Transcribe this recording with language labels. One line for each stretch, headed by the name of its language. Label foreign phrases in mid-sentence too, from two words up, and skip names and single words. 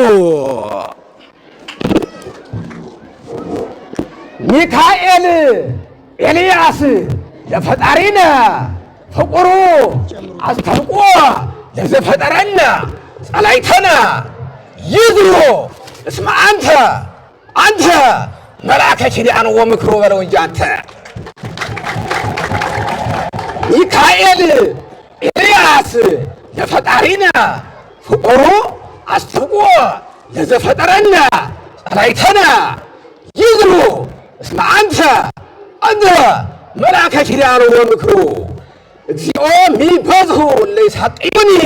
Geez: ሚካኤል ኤልያስ ለፈጣሪነ ፍቁሩ አስተውቆ ለዘፈጠረነ ጸላይተነ ይዝሩ እስመ አንተ መልአከ ኪዳን ወምክሩ
Amharic: በለው እንጂ አንተ
Geez: ሚካኤል ኤልያስ ለፈጣሪነ ፍቁሩ አስተውቆ ለዘፈጠረነ ጸላይተነ ይዝሩ እስመ አንተ መልአከ ኪዳን ወምክሩ እግዚኦ ሚበዝሁ ለይሳቅዩኒ